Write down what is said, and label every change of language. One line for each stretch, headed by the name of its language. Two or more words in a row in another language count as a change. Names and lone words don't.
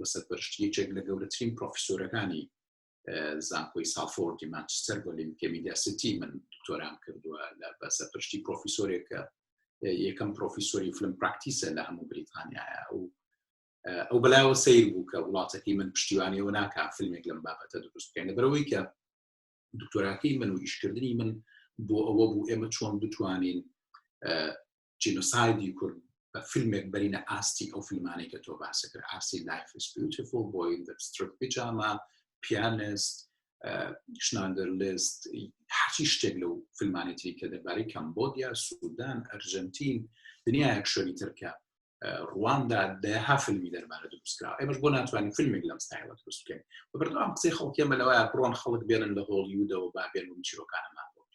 Central Kurdish: بەسەر بەرشتی یەکێک لە گەورەترین پرۆفیسۆرەکانی زانکۆی سالفۆردی مانچستەر بۆ لێمی کەمیدیا سیتی من دکتۆرام کردووە لە بەسەر پشتی پرۆفیسۆرێکە یەکەم پرۆفیسۆری
English: film practice
Central Kurdish: لە هەموو بریتانیایە ئەو بەلایەوە سیر بوو کە وڵاتەکەی من پشتیوانیەوە ناکا فیلمێک لەم بابەتە دروست بکەین لەبەرەوەی کە دکتۆراکەی من و ئیشکردنی من بۆ ئەوە بوو ئێمە چۆن بتوانین جینۆسایدی کورد بە فیلمێک بەرینە ئاستی ئەو فیلمانەی کە تۆ باسە کرد ئاستی Life is Beautiful, Boy in the Striped Pyjama, Pianist, شناندەر لیست هەرچی شتێک لەو فیلمانی تری کە دەربارەی کەمبۆدیا، سوودان، ئەرجەنتین دنیایەک شەری ترکە ڕواندا دەها فیلمی دەربارە دروستکراوە ئێمەش بۆ ناتوانین فیلمێک لەم ستایلە دروست بکەین بەبەردەوام قسەی خەڵکی ئێمە لەوەیە بڕۆن خەڵک بێنن لە هۆلیوودەوە با بێن و چیرۆکانەمان بۆ